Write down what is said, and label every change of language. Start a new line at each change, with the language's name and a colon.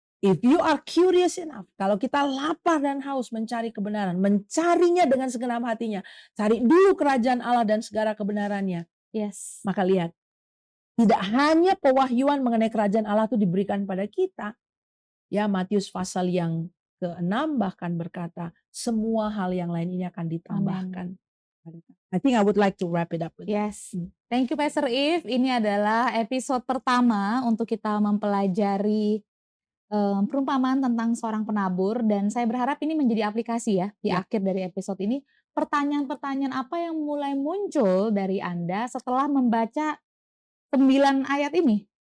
English: If you are curious enough,
Indonesian: kalau kita lapar dan haus mencari kebenaran, mencarinya dengan segenap hatinya, cari dulu kerajaan Allah dan segala kebenarannya,
English: yes,
Indonesian: maka lihat, tidak hanya pewahyuan mengenai kerajaan Allah itu diberikan pada kita, ya Matius pasal yang ke-6 bahkan berkata, semua hal yang lain ini akan amin. ditambahkan.
English: I think I would like to wrap it up with that. Yes, thank you Pastor Eve.
Indonesian: Ini adalah episode pertama untuk kita mempelajari, perumpamaan tentang seorang penabur dan saya berharap ini menjadi aplikasi ya di Ya, akhir dari episode ini. Pertanyaan-pertanyaan apa yang mulai muncul dari Anda setelah membaca 9 ayat ini?